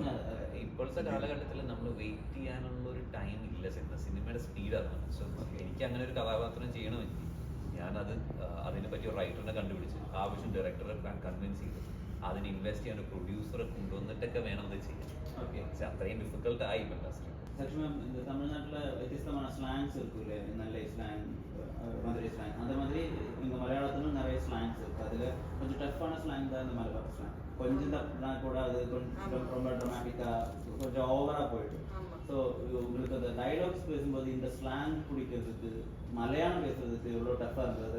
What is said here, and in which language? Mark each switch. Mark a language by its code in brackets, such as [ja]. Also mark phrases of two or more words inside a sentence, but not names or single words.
[ml] ഇപ്പോഴത്തെ കാലഘട്ടത്തിൽ നമ്മൾ വെയിറ്റ് ചെയ്യാനുള്ള ഒരു ടൈം ഇല്ല. സിനിമയുടെ സ്പീഡ് അതാണ്. സോ എനിക്ക് അങ്ങനെ ഒരു കഥാപാത്രം ചെയ്യണമെങ്കിൽ ഞാനത് അതിനെ പറ്റി ഒരു റൈറ്ററിനെ കണ്ടുപിടിച്ച് ആവശ്യം ഡയറക്ടറെ കൺവിൻസ് ചെയ്ത് അതിന് ഇൻവെസ്റ്റ് ചെയ്യാൻ ഒരു പ്രൊഡ്യൂസറെ കൊണ്ടുവന്നിട്ടൊക്കെ വേണം അത് ചെയ്യാൻ. പക്ഷെ അത്രയും ഡിഫിക്കൽട്ട് ആയി ഇൻഡസ്ട്രി. [ta] தமிழ்நாட்டில் വ്യത്യസ്തமான ஸ்லாங்ஸ் இருக்குல்ல, நல்ல ஸ்லாங், மதுரை ஸ்லாங், அந்த மாதிரி இங்கே மலையாளத்திலும் நிறைய ஸ்லாங்ஸ் இருக்குது. அதில் கொஞ்சம் டஃப்பான ஸ்லாங் தான் இந்த மலையாள ஸ்லாங். கொஞ்சம் தான் கூட அது கொஞ்சம் ரொம்ப ட்ராமாட்டிக்காக கொஞ்சம் ஓவராக போயிட்டு. ஸோ உங்களுக்கு அந்த டைலாக்ஸ் பேசும்போது இந்த ஸ்லாங் பிடிக்கிறதுக்கு மலையாளம் பேசுறதுக்கு எவ்வளோ டஃப்பாக இருந்தது?